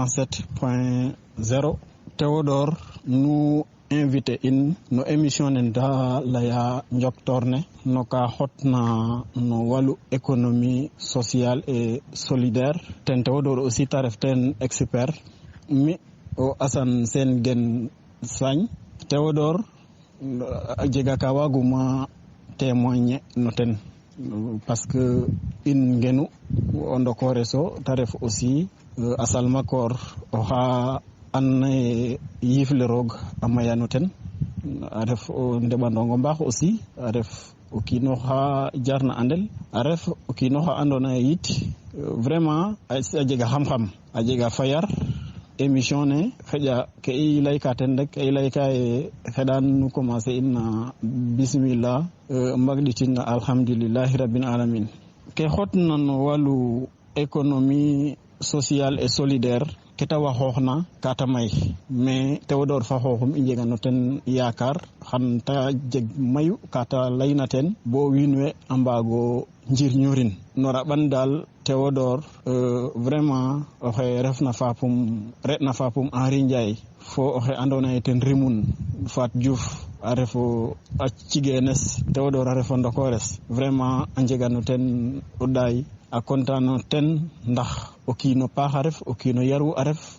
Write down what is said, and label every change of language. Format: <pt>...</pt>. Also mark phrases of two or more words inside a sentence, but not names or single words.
<srr>107.0 Théodore</srr> <fr>nous invité</fr> <srr>in no émission ne da laya njoktorne no ka hotna no walu</srr> <fr>économie sociale et</fr> <srr>solidaire ten Théodore aussi ta ref ten expert mi o Assane Sène Gen Sagne Théodore a jega ka waguma témoigner no ten</srr> <fr>parce que</fr> <srr>in ngenu o ndokore so ta ref aussi a salmakor oxa anna yifle roog a mayano ten a ref o ndeɓandongo mbaax aussi a ref o kiino xa jarna andel a ref o kiino xa andoona ye yit vraiment a jega xam-xam a jega fayar émission ne xeƴa ke i layka ten rek ke i layka ye xeɗan nu commencer in na bismillah mbagɗitin na</srr> <ar>alhamdulilahi rabbil alamin</ar> <srr>ke xotna no walu</srr> <fr>économie sociale et</fr> <srr>solidaire keta wa xooxna kata may mais Théodore fa xooxum i njega no ten yaakar xan ta jeg mayu kata layna ten bo wiin we a mbaago njirñorin no raɓan daal Théodore vraiment oxe refna fapum Henri Ndiaye fo oxe andoona ye ten rimun Fat Diouf a refo a cigeenes Théodore a refo ndokores vraiment a njega no ten o ɗaay a contano ten ndax o kiino paax a ref o kiino yaru a ref</srr>